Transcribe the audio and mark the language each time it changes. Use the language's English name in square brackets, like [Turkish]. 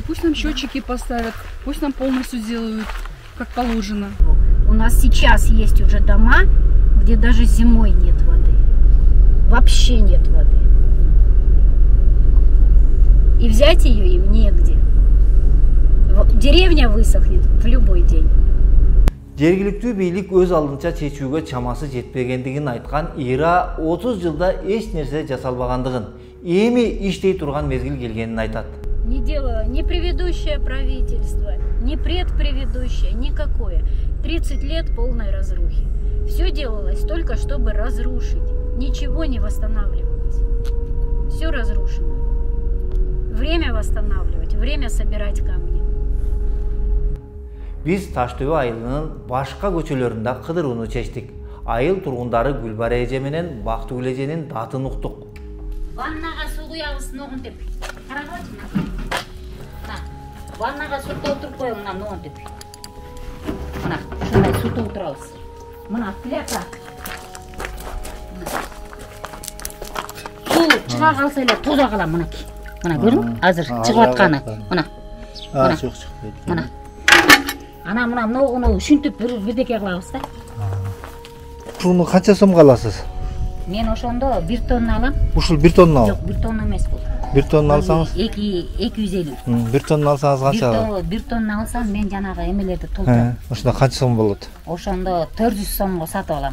[Russian] Пусть нам счетчики поставят, пусть нам полностью сделают, как положено. У нас сейчас есть уже дома, где даже зимой нет воды. Вообще нет воды. И взять ее им негде. Деревня высохнет в любой день. [Kyrgyz] Жергиликтүү бийлик өз алдынча чечүүгө чамасы жетпегендигин айткан Ира 30 жылда эч нерсе жасалбагандыгын, эми иштей турган мезгил келгенин айтат. [Russian] Не делало ни предыдущее правительство, ни предпредыдущее, никакое. 30 лет полной разрухи. Все делалось только чтобы разрушить. Ничего не восстанавливалось. Все разрушено. Время восстанавливать, время собирать камни. [Kyrgyz] Биз Таштөбө айылынын башка көчөлөрүндө кыдырууну чечтик. Айыл тургундары Гүлбара эже менен Бактыгүл эженин датын уктук. [Kazakh] Ваннаға су құябыз ноғын деп. Қарағатшы мына. Ваннаға су толтырып қойың мына ноғын деп. Мына, шындай су толтырабыз. Мына пляка. Су шыға қалса еле тоза қалам мінекей. Мына көрдің? Азыр шығып атқаны. Мына. Мына. Ана мына үшінтіп бірдеке қылабыз да. [Kyrgyz] Шуну канча сомго аласыз? Мен ошондо 1 тонна алам. Ушул 1 тонна. Жок, 1 тонна эмес бул. 1 тонна алсаңыз? 250. 1 тонна алсаңыз канча? 1 тонна алсам мен жанагы эмелерди толтурам. Ошондо канча сом болот? Ошондо 400 сомго сатып алам.